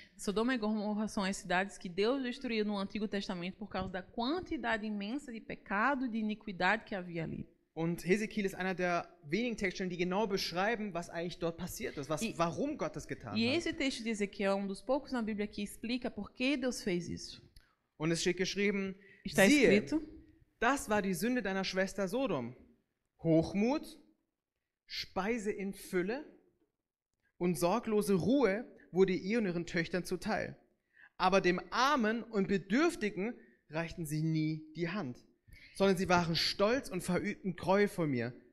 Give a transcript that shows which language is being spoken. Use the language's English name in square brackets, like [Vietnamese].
[Portuguese] Sodoma e Gomorra são as cidades que Deus destruiu no Antigo Testamento por causa da quantidade imensa de pecado e de iniquidade que havia ali. [German] Und Hesekiel ist einer der wenigen Textstellen, die genau beschreiben, was eigentlich dort passiert ist, warum Gott das getan [Portuguese] E [German] hat. [Portuguese] esse texto de Ezequiel é um dos poucos na Bíblia que explica por que Deus fez isso. [German] Und es steht geschrieben, [Portuguese] Está [German] siehe, [Portuguese] escrito: [German] das war die Sünde deiner Schwester Sodom. Hochmut, Speise in Fülle und sorglose Ruhe wurde ihr und ihren Töchtern zuteil. Aber dem Armen und Bedürftigen reichten sie nie die Hand, sondern sie waren stolz und verübten Gräuel vor mir.